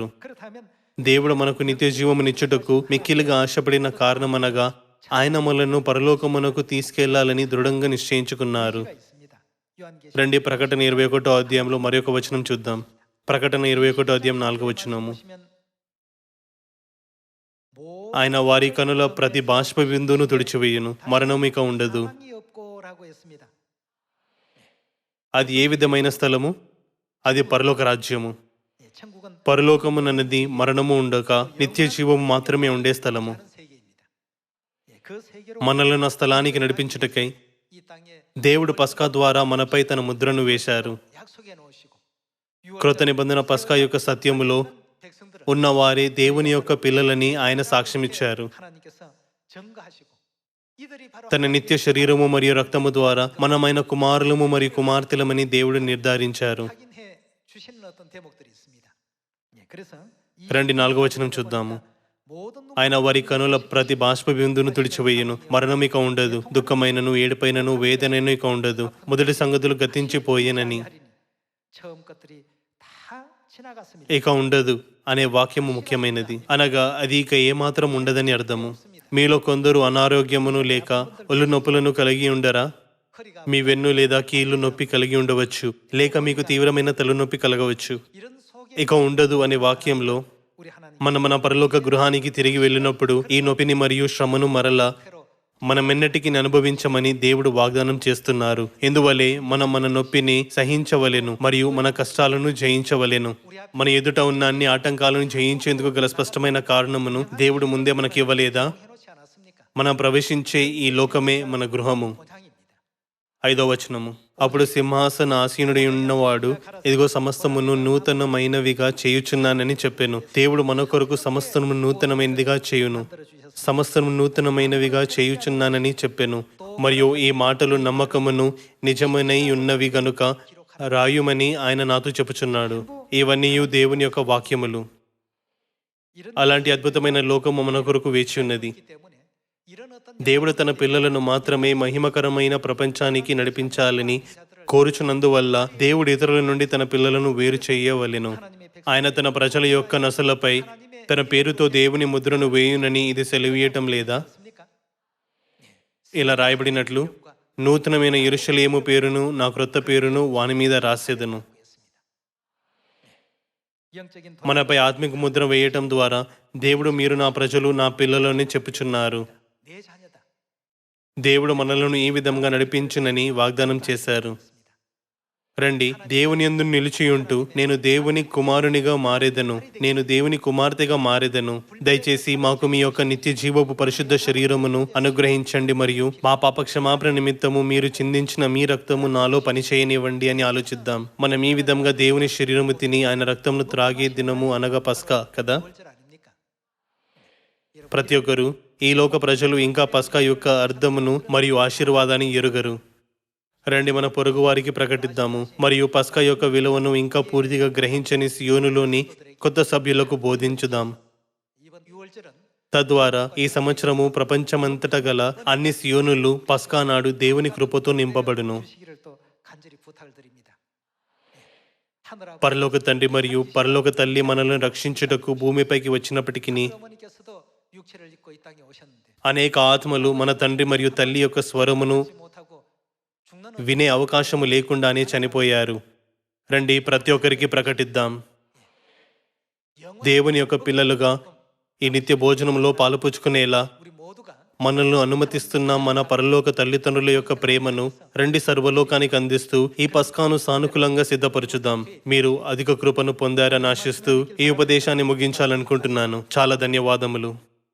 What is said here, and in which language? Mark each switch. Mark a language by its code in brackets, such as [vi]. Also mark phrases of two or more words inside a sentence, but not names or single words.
[ko] 그렇다면 [te] దేవుడు మనకు నిత్య జీవమునిచ్చుటకు మిక్కిలిగా ఆశపడిన కారణమనగా ఆయన మనలను పరలోకమునకు తీసుకెళ్లాలని దృఢంగా నిశ్చయించుకున్నారు. [ko] 가 있습니다. 요한계시록 [te] రండి ప్రకటన 21వ అధ్యాయంలో మరొక వచనం చూద్దాం. ప్రకటన 21వ అధ్యాయం 4వ వచనము. [ko] 보시면 [te] ఆయన వారి కనుల ప్రతి బాష్ప బిందువును తుడిచివేయును, మరణం ఇక ఉండదు. [ko] 사망이 없고라고 했습니다. [te] అది ఏ విధమైన స్థలము? అది పరలోక రాజ్యము. [ko] 예, 천국은 [te] పరలోకమునన్నది మరణము ఉండక నిత్య జీవము మాత్రమే ఉండే స్థలము. [ko] 다른 세계입니다. 예, 그 세계로 [te] మనలను ఆ స్థలానికి నడిపించుటకై [ko] 이 땅에 [te] దేవుడు పస్కా ద్వారా మనపై తన ముద్రను వేశారు. [ko] 약속해 놓으시고 [te] క్రొత్త నిబంధన పస్కా యొక్క సత్యములో [ko] 백성들은 [te] ఉన్నవారే దేవుని యొక్క పిల్లలని ఆయన సాక్ష్యమిచ్చారు. [ko] 하나님께서 증거하시고 이들이 바로 [te] తన నిత్య శరీరము మరియు రక్తము ద్వారా మనమైన కుమారులము మరియు కుమార్తెలమని దేవుడు నిర్ధారించారు. [ko] 확인해 주시는 어떤 대목들이 있습니다. 예, 그래서 이 [te] రండి 4వ వచనం చూద్దాము. [ko] 모든 눈 [te] ఆయన వారి కనుల ప్రతి బాష్ప బిందును తుడిచివేయును, మరణం ఇక ఉండదు. దుఃఖమైనను ఏడుపైనను వేదనను ఇక ఉండదు. మొదటి సంగతులు గతించిపోయేనని. [ko] 하리니 처음 것들이 다 지나갔습니다. [te] ఇక ఉండదు అనే వాక్యము ముఖ్యమైనది. అనగా అది ఇక ఏమాత్రం ఉండదని అర్థము. మీలో కొందరు అనారోగ్యమును లేక ఒళ్ళు నొప్పులను కలిగి ఉండరా? [ko] 허리가 [te] మీ వెన్ను లేదా కీళ్ళు నొప్పి కలిగి ఉండవచ్చు, లేక మీకు తీవ్రమైన తలనొప్పి కలగవచ్చు. [ko] 이런 속에 [te] ఇక ఉండదు అనే వాక్యంలో [ko] 우리 하나님 [te] మన పరలోక గృహానికి తిరిగి వెళ్ళినప్పుడు ఈ నొప్పిని మరియు శ్రమను మరలా పే로 మనమెన్నటికి అనుభవించమని దేవుడు వాగ్దానం చేస్తున్నారు. ఎందువలే మన నొప్పిని సహించవలెను మరియు మన కష్టాలను జయించవలెను. మన ఎదుట ఉన్న అన్ని ఆటంకాలను జయించేందుకు గల స్పష్టమైన కారణమును దేవుడు ముందే మనకి ఇవ్వలేదా? [ko] 해놓지 않았습니까? [te] మనం ప్రవేశించే ఈ లోకమే మన గృహము. [ko] 모장입니다. [te] 5వ వచనము. అప్పుడు సింహాసన ఆసీనుడై ఉన్నవాడు, ఇదిగో సమస్తమును నూతనమైనవిగా చేయుచున్నానని చెప్పెను. దేవుడు మన కొరకు సమస్తము నూతనమైనదిగా చేయును, సమస్తము నూతనమైనవిగా చేయుచున్నానని చెప్పెను. మరియు ఈ మాటలు నమ్మకమును నిజమనై ఉన్నవి గనుక రాయుమని ఆయన నాతో చెప్పుచున్నాడు. ఇవన్నీ దేవుని యొక్క వాక్యములు. [ko] 이런 [te] అలాంటి అద్భుతమైన లోకము మన కొరకు వేచి ఉన్నది. [ko] 있기 때문에 이런 어떤 [te] దేవుడు తన పిల్లలను మాత్రమే మహిమకరమైన ప్రపంచానికి నడిపించాలని కోరుచున్నందువల్ల దేవుడు ఇతరుల నుండి తన పిల్లలను వేరు చేయవలెను. ఆయన తన ప్రజల యొక్క నసలపై తన పేరుతో దేవుని ముద్రను వేయునని ఇది సెలవీయటం లేదా? [ko] 있습니까? [te] ఇలా రాయబడినట్లు, నూతనమైన యెరూషలేము పేరును నా క్రొత్త పేరును వాని మీద రాసేదను. [ko] 영적인 [te] మనపై ఆత్మిక ముద్ర వేయటం ద్వారా దేవుడు మీరు నా ప్రజలు నా పిల్లలని చెప్పుచున్నారు. [ko] 내 자녀다. [te] దేవుడు మనలను ఈ విధంగా నడిపించునని వాగ్దానం చేశారు. రండి, దేవుని యందు నిలిచియుంటూ నేను దేవుని కుమారునిగా మారేదను, నేను దేవుని కుమార్తెగా మారేదను. దయచేసి మాకు మీ యొక్క నిత్య జీవపు పరిశుద్ధ శరీరమును అనుగ్రహించండి మరియు మా పాప క్షమాపణ నిమిత్తము మీరు చిందించిన మీ రక్తము నాలో పనిచేయనివ్వండి అని ఆలోచిద్దాం. మనం ఈ విధంగా దేవుని శరీరము తిని ఆయన రక్తమును త్రాగే దినము అనగా పస్కా కదా. [ko] 절 아닙니까? [te] ప్రతి ఒక్కరు ఈ లోక ప్రజలు ఇంకా పస్కా యొక్క అర్థమును మరియు ఆశీర్వాదాన్ని ఎరుగరు. రండి, మన పొరుగు వారికి ప్రకటిద్దాము మరియు పస్కా యొక్క విలువను ఇంకా పూర్తిగా గ్రహించని సియోనులోని కొత్త సభ్యులకు బోధించుదాం. [ko] 이번 6월절은 [te] తద్వారా ఈ సంవత్సరము ప్రపంచమంతట గల అన్ని సియోనులు పస్కా నాడు దేవుని కృపతో నింపబడును. [ko] 주시기를 또 간절히 부탁드립니다. 하늘하고 [te] పరలోక తండ్రి మరియు పరలోక తల్లి మనల్ని రక్షించుటకు భూమిపైకి వచ్చినప్పటికీ [ko] 어머니께서도 육체를 입고 이 땅에 오셨는데 [te] అనేక ఆత్మలు మన తండ్రి మరియు తల్లి యొక్క స్వరమును [ko] 하지 못하고 죽는 [te] వినే అవకాశము లేకుండానే చనిపోయారు. రండి, ప్రతి ఒక్కరికి ప్రకటిద్దాం. దేవుని యొక్క పిల్లలుగా ఈ నిత్య భోజనంలో పాలుపుచ్చుకునేలా [ko] 우리 모두가 [te] మనల్ని అనుమతిస్తున్న మన పరలోక తల్లిదండ్రుల యొక్క ప్రేమను రండి సర్వలోకానికి అందిస్తూ ఈ పస్కాను సానుకూలంగా సిద్ధపరచుదాం. మీరు అధిక కృపను పొందారని ఆశిస్తూ ఈ ఉపదేశాన్ని ముగించాలనుకుంటున్నాను. చాలా ధన్యవాదములు.